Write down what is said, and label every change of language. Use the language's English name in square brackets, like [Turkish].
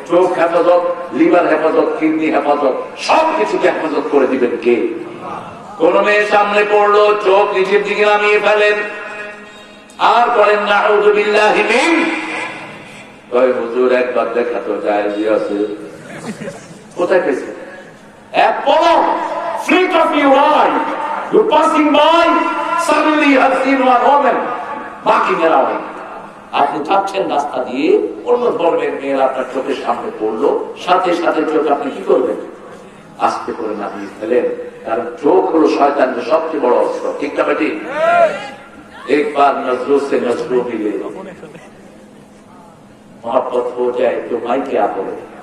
[Bangla] চোখ হেফাজত, লিভার হেফাজত, কিডনি হেফাজত, সবকিছুকে হেফাজত করে দিবেন কে? কোন মেয়ে সামনে পড়লো, চোখ নিচের দিকে নামিয়ে ফেলেন আর করেন নাউযু বিল্লাহি মিন। ওই হুজুর একবার দেখা তো যায় যে আছে, কোথায় পেয়েছে? এক পলক, [English] flick of your eye, you're passing by, suddenly you have seen one woman walking around. [Bangla] আপনি যাচ্ছেন রাস্তা দিয়ে, অন্য ধর্মের মেয়েরা আপনার চোখের সামনে পড়লো, সাথে সাথে চোখ আপনি কি করবেন? আস্তে করে নামিয়ে ফেলেন, কারণ চোখ হলো শয়তানের সবচেয়ে বড় অস্ত্র, ঠিক না বেটি? [Hindi] একবার নজরোं से नजरों मिले, मोहब्बत हो जाए तो भाई क्या बोले।